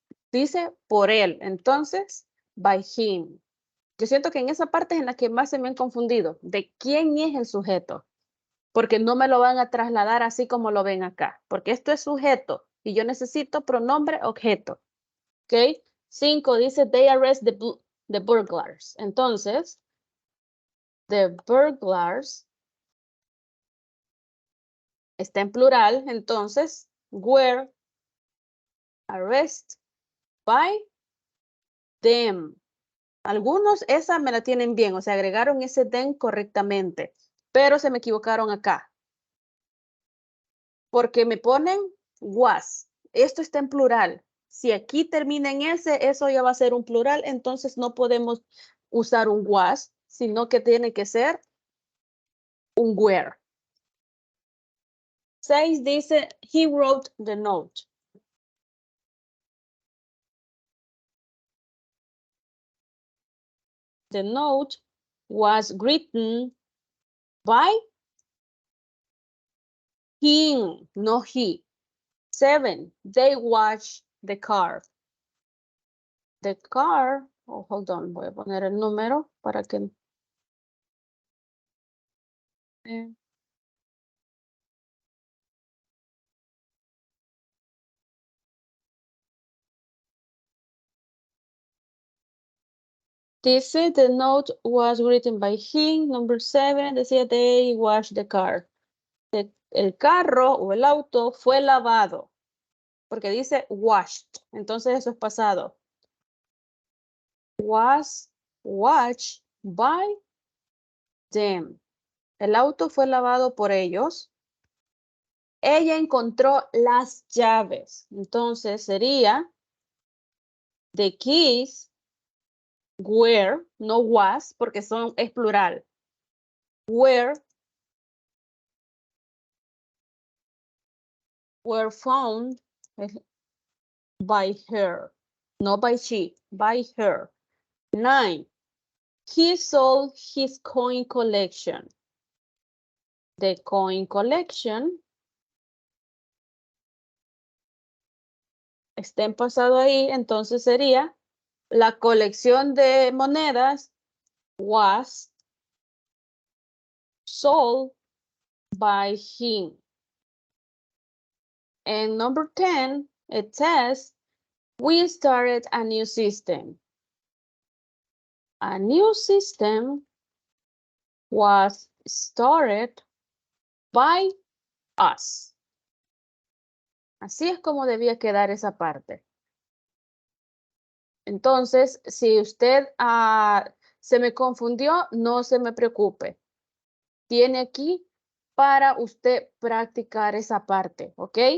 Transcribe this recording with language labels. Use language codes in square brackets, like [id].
[es] Dice por él. Entonces, [en] by him. [es] Yo siento que en esa parte es en la que más se me han confundido. ¿De quién es el sujeto? Porque no me lo van a trasladar así como lo ven acá. Porque esto es sujeto y yo necesito pronombre objeto. ¿Ok? [en] 5 dice, they arrest the burglars. [es] Entonces, [en] the burglars [es] está en plural. [en] Entonces, were arrested by them. [es] Algunos esa me la tienen bien, o sea, agregaron ese them correctamente, pero se me equivocaron acá. Porque me ponen was. Esto está en plural. Si aquí termina en ese, eso ya va a ser un plural, entonces no podemos usar un was, sino que tiene que ser un were. [en] 6 dice, he wrote the note. The note was written by him, no he. 7, they watched the car. The car, hold on, [es] voy a poner el número para que... [en] Dice, the note was written by him. Number 7, decía, they washed the car. [es] El carro o el auto fue lavado. Porque dice washed. Entonces eso es pasado. [en] Was washed by them. [es] El auto fue lavado por ellos. Ella encontró las llaves. Entonces sería [en] the keys were, [es] no was, porque es plural. [en] Were found by her, not by she, by her. 9, he sold his coin collection. The coin collection [es] está en pasado ahí, entonces sería la colección de monedas [en] was sold by him. And number 10, it says, we started a new system. A new system was started by us. [es] Así es como debía quedar esa parte. Entonces, si usted se me confundió, no se me preocupe. Tiene aquí para usted practicar esa parte, ¿ok?